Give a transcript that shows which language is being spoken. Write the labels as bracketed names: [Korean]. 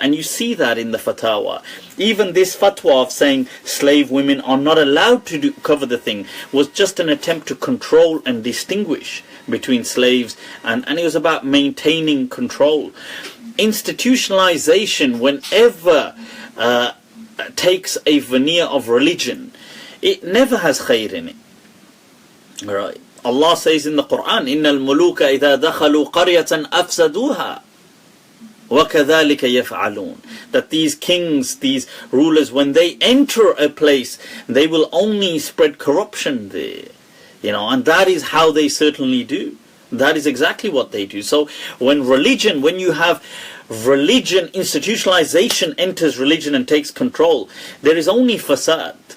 [English] And you see that in the fatwa. Even this fatwa of saying slave women are not allowed to cover the thing was just an attempt to control and distinguish between slaves, and it was about maintaining control. Institutionalization, whenever takes a veneer of religion, it never has khair in it. All right. [Arabic] Allah says in the Quran, إِنَّ الْمُلُوكَ إِذَا دَخَلُوا قَرْيَةً أَفْسَدُوهَا وَكَذَلِكَ يَفْعَلُونَ. [English] That these kings, these rulers, when they enter a place, they will only spread corruption there. And that is how they certainly do. That is exactly what they do. So when you have religion, institutionalization enters religion and takes control, there is only fasad.